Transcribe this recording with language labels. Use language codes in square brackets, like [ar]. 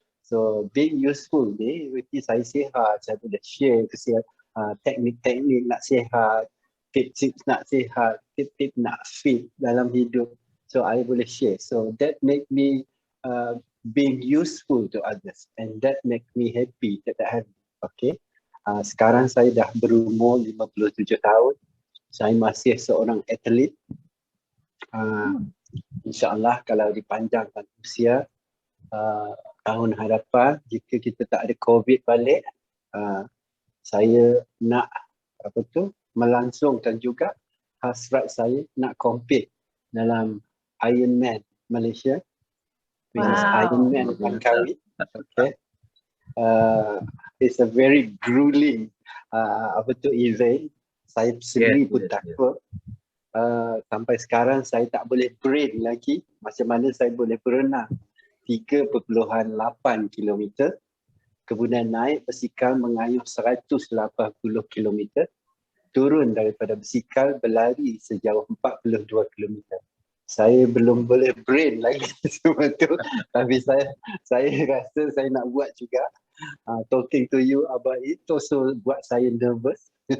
[ms] So being useful ni, berarti saya sihat, saya boleh share teknik-teknik nak sihat, tips nak sihat, tip-tip nak fit dalam hidup. So I boleh share. [en] So that make me being useful to others, and that make me happy that I have. [ms] Okay. Sekarang saya dah berumur 57 tahun. Saya masih seorang atlet. InsyaAllah kalau dipanjangkan usia, tahun hadapan jika kita tak ada COVID balik, saya nak melangsungkan juga hasrat saya nak compete dalam Ironman Malaysia, which is Ironman Langkawi. Okay. [en] It's a very grueling event. [ms] Saya sendiri pun takut. sampai sekarang saya tak boleh brain lagi macam mana saya boleh berenang 3.8 km, kemudian naik basikal mengayuh 180 km, turun daripada basikal berlari sejauh 42 km. Saya belum boleh brain lagi semua tu, tapi saya rasa saya nak buat juga. [en] Talking to you about it also [ms] buat saya [en] nervous.